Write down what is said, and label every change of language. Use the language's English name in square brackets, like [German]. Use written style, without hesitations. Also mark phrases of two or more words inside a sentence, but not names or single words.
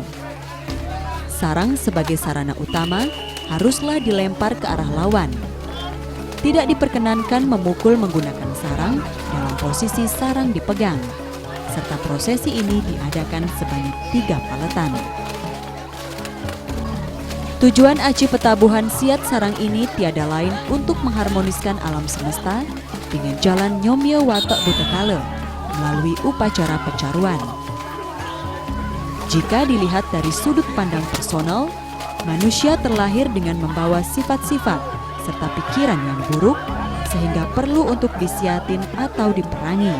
[Indonesian] Sarang sebagai sarana utama haruslah dilempar ke arah lawan. Tidak diperkenankan memukul menggunakan sarang dalam posisi sarang dipegang. Serta prosesi ini diadakan sebanyak 3 paletan. Tujuan aci petabuhan Siat Sarang ini tiada lain untuk mengharmoniskan alam semesta dengan jalan Nyomyo Watok Butekale melalui upacara pencaruan. Jika dilihat dari sudut pandang personal, manusia terlahir dengan membawa sifat-sifat serta pikiran yang buruk sehingga perlu untuk disiatin atau diperangi.